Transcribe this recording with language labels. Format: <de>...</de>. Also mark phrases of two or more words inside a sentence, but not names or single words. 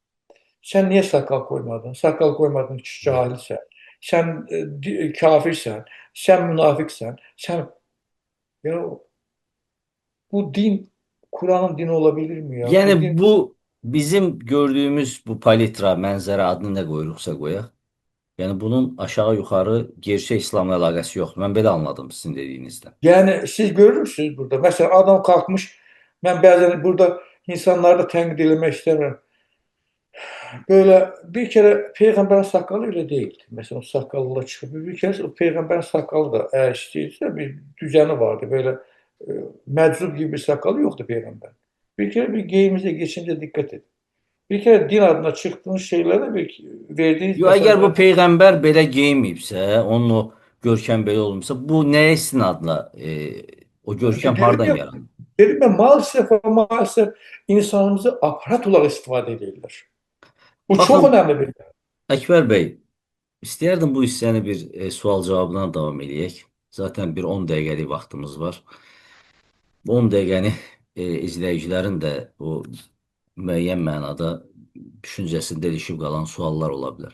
<tr>Sen niye sakal koymadın? Sakal koymadın cahilsen. Sen kafirsen, sen münafıksen, sen ya bu din Kur'an'ın dini olabilir mi ya? Bu Yani din</tr> <az>bu bizim gördüğümüz bu palitra, mənzərə adını nə qoyuruqsa qoyaq. Yəni bunun aşağı yuxarı gerçək İslamla əlaqəsi yoxdur. Mən belə anladım sizin dediyinizdən.</az> <tr>yani siz görür müsünüz burada? Mesela adam kalkmış, ben bazen burada insanları da tenkit etmek istemiyorum. Böyle bir kere peygamberin sakalı öyle değildi. Mesela o sakallı çıkıp bir kere o peygamberin sakalı da eğer isteyse bir düzeni vardı. Böyle meczup gibi bir sakalı yoktu peygamber. Bir kere bir giyimize geçince dikkat edin. Bir kere din adına çıktığınız şeylere bir verdiğiniz Yo,</tr> <az>əgər bu</az> <tr>mesajlar.</tr> <az>peyğəmbər belə geyinməyibsə, onun o görkəm belə olmuşsa, bu nəyə istinadla o görkəm</az> <tr>Dedim</tr> <az>hardan</az> <tr>ya,</tr> <az>yarandı?</az> <tr>dedim ya maalesef insanımızı aparat olarak istifade ediyorlar. Bu çok</tr> <az>Baxın,</az> <tr>önemli bir.</tr> <az>Əkbər bəy, istəyərdim bu hissəni bir sual cavabına davam eləyək. Zaten bir 10 dəqiqəlik vaxtımız var. Bu 10 dəqiqəni izləyicilərin də o müəyyən mənada düşüncəsində ilişib qalan suallar ola bilər.</az>